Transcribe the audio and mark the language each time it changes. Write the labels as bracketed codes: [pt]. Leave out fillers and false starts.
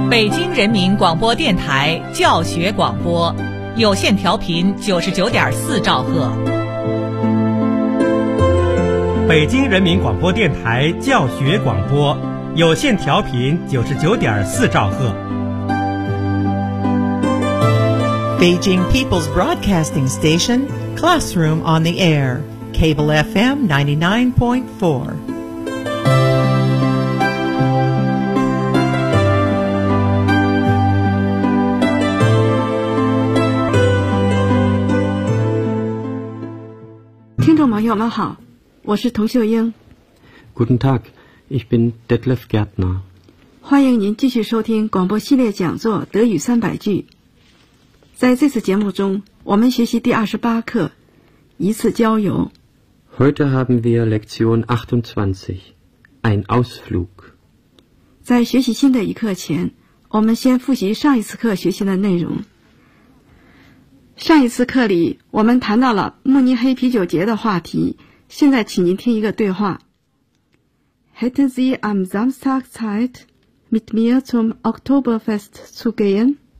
[zh] 京人民广播电台教学广播，有线调频99.4兆赫。北京人民广播电台教学广播，有线调频99.4兆赫。 [en] Beijing People's Broadcasting Station, Classroom on the Air, Cable FM 99.4. [zh] Hallo, 你好，我是童秀英。 [de] Guten Tag, ich bin Detlef Gärtner. [zh] 欢迎您继续收听广播系列讲座德语三百句。在这次节目中，我们学习第28课，一次郊游。 [de] Heute haben wir Lektion 28, ein Ausflug. [zh] 在学习新的一课前，我们先复习上一次课学习的内容。上一次课里我们谈到了慕尼黑啤酒节的话题，现在请您听一个对话。 [de] Hätten Sie am Samstag Zeit, mit mir zum Oktoberfest zu gehen?